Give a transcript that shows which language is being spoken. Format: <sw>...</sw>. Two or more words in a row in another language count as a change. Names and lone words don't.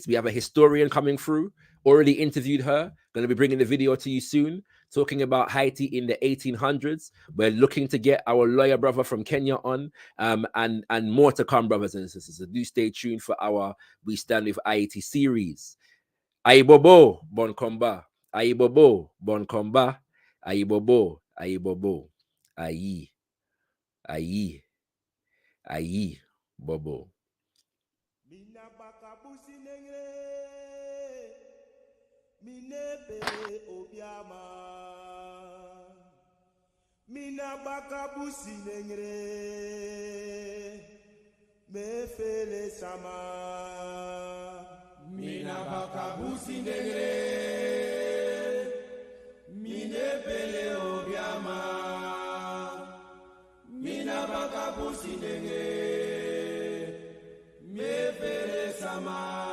<en>We have a historian coming through. Already interviewed her. Going to be bringing the video to you soon, talking about Haiti in the 1800s. We're looking to get our lawyer brother from Kenya on, and more to come, brothers and sisters. So do stay tuned for our We Stand With Ayiti series.</en> <ht>Ayibobo, bon combat. Ayibobo, bon combat. Ayibobo, ayibobo. Ayi. Ayi. Ayi. Bobo. Minebele obiama mina bakabusi nengre mefele sama mina bakabusi nengre minebele obiama mina bakabusi nengre mefele sama</ht>